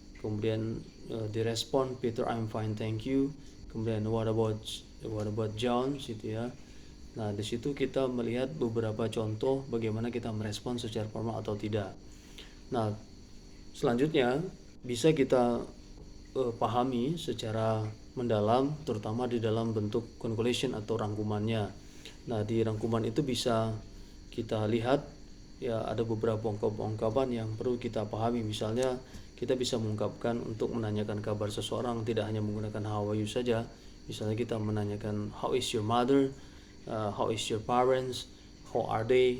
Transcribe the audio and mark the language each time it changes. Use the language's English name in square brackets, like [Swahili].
[Indonesian] Kemudian direspon [English] Peter, I'm fine, thank you. [Indonesian] Kemudian [English] what about John [Indonesian] gitu ya. Nah, di situ kita melihat beberapa contoh bagaimana kita merespon secara formal atau tidak. Nah, selanjutnya bisa kita pahami secara mendalam, terutama di dalam bentuk conclusion atau rangkumannya. Nah, di rangkuman itu bisa kita lihat ya, ada beberapa ungkapan yang perlu kita pahami. Misalnya kita bisa mengungkapkan untuk menanyakan kabar seseorang tidak hanya menggunakan [English] how are you [Indonesian] saja. Misalnya kita menanyakan [English] how is your mother, how is your parents, how are they.